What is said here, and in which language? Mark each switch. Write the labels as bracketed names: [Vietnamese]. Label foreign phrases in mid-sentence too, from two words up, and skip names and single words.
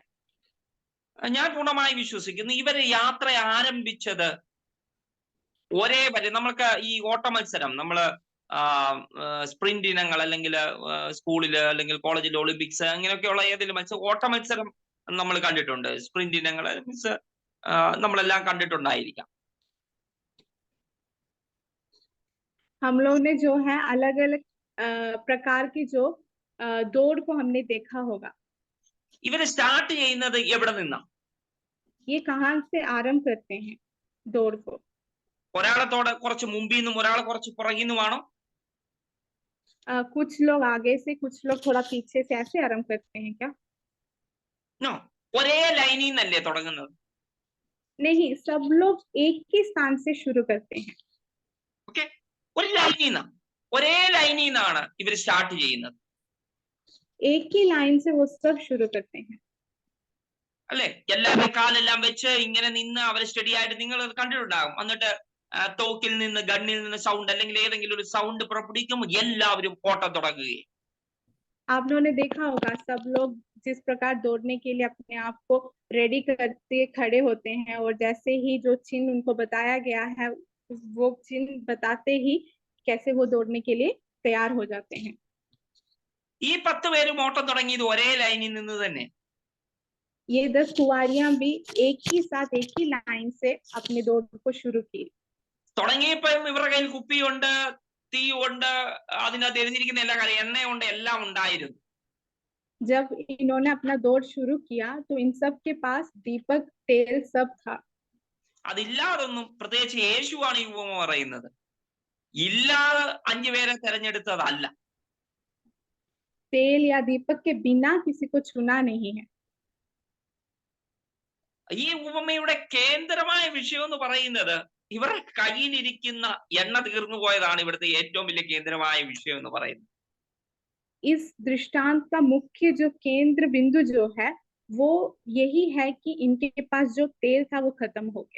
[Malayalam] ഞാൻ പൂർണ്ണമായി വിശ്വസിക്കുന്നു ഇവര് യാത്ര ആരംഭിച്ചത് ഒരേ വരെ. നമ്മൾക്ക് ഈ ഓട്ട മത്സരം, നമ്മള് സ്പ്രിന്റ് ഇനങ്ങൾ അല്ലെങ്കിൽ സ്കൂളില് അല്ലെങ്കിൽ കോളേജിൽ ഒളിമ്പിക്സ് അങ്ങനെയൊക്കെയുള്ള ഏതെങ്കിലും മത്സരം, ഓട്ട മത്സരം നമ്മൾ കണ്ടിട്ടുണ്ട്. സ്പ്രിന്റ് ഇനങ്ങൾ മീൻസ് നമ്മളെല്ലാം കണ്ടിട്ടുണ്ടായിരിക്കാം. [Hindi] हम लोग ने जो है अलग अलग प्रकार की जो दौड़ को हमने देखा होगा। [Malayalam] ഇവര് സ്റ്റാർട്ട് ചെയ്യുന്നത് എവിടെ നിന്നാ? [Hindi] ये कहाँ से आरंभ करते हैं दौड़ को? [Malayalam] ഒരാളത്തോടെ കുറച്ച് മുമ്പിൽ നിന്നും ഒരാളെ കുറച്ച് പുറകിൽ നിന്നുമാണോ? [Hindi] कुछ लोग आगे से कुछ लोग थोड़ा पीछे से ऐसे आरंभ करते हैं क्या? [Malayalam] നോ, ഒരേ ലൈനിൽ നിന്നല്ലേ തുടങ്ങുന്നത്? [Hindi] नहीं, सब लोग एक ही स्थान से शुरू करते हैं। [Malayalam] ഓക്കെ, ഒരു ലൈനിൽ നിന്നാണ്, ഒരേ ലൈനിൽ നിന്നാണ് ഇവർ സ്റ്റാർട്ട് ചെയ്യുന്നത്. [Hindi] एक ही लाइन से वो सब शुरू करते हैं। [Malayalam] അല്ലെ? എല്ലാവരും കാലെല്ലാം വെച്ച് ഇങ്ങനെ നിന്ന് അവർ സ്റ്റഡി ആയിട്ട് നിങ്ങൾ കണ്ടിട്ടുണ്ടാകും. എന്നിട്ട് തോക്കിൽ നിന്ന് ഗണ്ണിൽ നിന്ന് സൗണ്ട് അല്ലെങ്കിൽ ഏതെങ്കിലും ഒരു സൗണ്ട് പുറപ്പെടുവിക്കുമ്പോൾ എല്ലാവരും ഓട്ടം തുടങ്ങുകയും. [Hindi] आप लोगों ने देखा होगा सब लोग जिस प्रकार दौड़ने के लिए अपने आप को रेडी करते खड़े होते हैं और जैसे ही जो चिन्ह उनको बताया गया है वो चिन्ह बताते ही कैसे वो दौड़ने के लिए तैयार हो जाते हैं। [Malayalam] ഈ 10 പേരും ഓട്ടം തുടങ്ങിയത് ഒരേ ലൈനിൽ നിന്ന് തന്നെ. [Hindi] ये 10 कुंवारियां भी एक ही साथ एक ही लाइन से अपनी दौड़ को शुरू की। [Malayalam] തുടങ്ങിയപ്പോഴും ഇവരുടെ കയ്യിൽ കുപ്പിയുണ്ട്, തീ ഉണ്ട്, അതിനകത്ത് എഴുതിയിരിക്കുന്ന എല്ലാ കാര്യം, എണ്ണയുണ്ട്, എല്ലാം ഉണ്ടായിരുന്നു. [Hindi] जब इन्होंने अपना दौड़ शुरू किया तो इन सब के पास दीपक, तेल सब था। [Malayalam] അതില്ലാതൊന്നും, പ്രത്യേകിച്ച് യേശുവാണ് ഈ ഉപമ പറയുന്നത്, ഇല്ലാതെ 5 പേരെ തെരഞ്ഞെടുത്തതല്ല. [Hindi] तेल या दीपक के बिना किसी को चुना नहीं है। [Malayalam] ഈ ഉപമയുടെ കേന്ദ്രമായ വിഷയം എന്ന് പറയുന്നത് ഇവരുടെ കയ്യിലിരിക്കുന്ന എണ്ണ തീർന്നു പോയതാണ് ഇവിടുത്തെ ഏറ്റവും വലിയ കേന്ദ്രമായ വിഷയം എന്ന് പറയുന്നത്. [Hindi] इस दृष्टांत का मुख्य जो केंद्र बिंदु जो है वो यही है कि इनके पास जो तेल था वो खत्म हो गया।